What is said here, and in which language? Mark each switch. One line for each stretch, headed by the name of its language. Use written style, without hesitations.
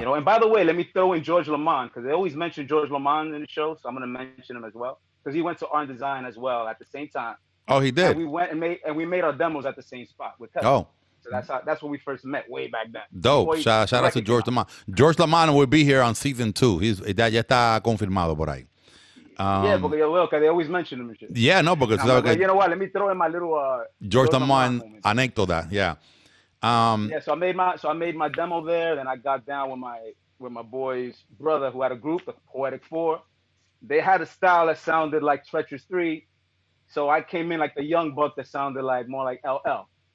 English: And by the way, let me throw in George Lamont, because they always mention George Lamont in the show, so I'm gonna mention him as well. Because he went to art and design as well at the same time. Oh, he did. And we went and we made our demos at the same spot with Kevin. Oh. So that's when we first met way back then. Dope. Shout out to George Lamont. George Lamont will be here on season 2.
Spanish: Ya está confirmado por ahí.
English: Because they always mention him and shit. Yeah, no, because you know what? Let me throw in my little George Lamont anécdota. Yeah. So I made my demo there. Then I got down with my boy's brother who had a group, the Poetic Four. They had a style that sounded like Treacherous 3. So I came in like the young buck that sounded more like LL.